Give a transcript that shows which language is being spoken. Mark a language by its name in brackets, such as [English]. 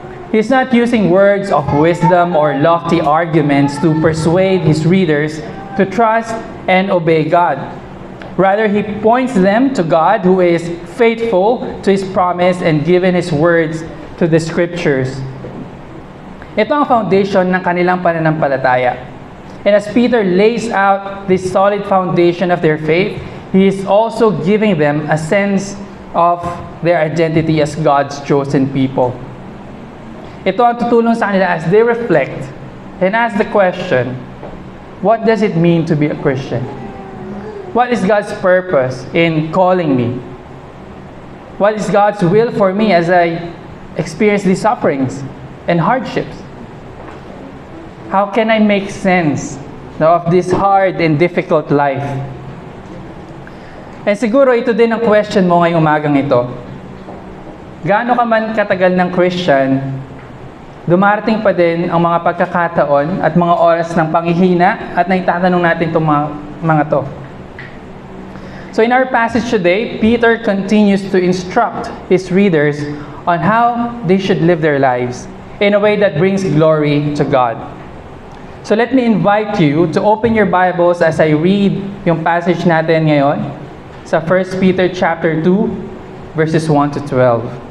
[English] He's not using words of wisdom or lofty arguments to persuade his readers to trust and obey God. Rather, he points them to God who is faithful to His promise and given His words to the Scriptures. [Filipino] Ito ang foundation ng kanilang pananampalataya. [English] And as Peter lays out this solid foundation of their faith, he is also giving them a sense of their identity as God's chosen people. [Filipino] Ito ang tutulong sa kanila [English] as they reflect and ask the question, what does it mean to be a Christian? What is God's purpose in calling me? What is God's will for me as I experience these sufferings and hardships? How can I make sense of this hard and difficult life? [Filipino] And siguro ito din ang question mo ngayong umagang ito. Gaano ka man katagal ng Christian, dumarating pa din ang mga pagkakataon at mga oras ng panghihina at naitatanong natin itong mga to. [English] So in our passage today, Peter continues to instruct his readers on how they should live their lives in a way that brings glory to God. So let me invite you to open your Bibles as I read yung passage [Filipino] natin ngayon sa [English] 1 Peter chapter 2, verses 1 to 12.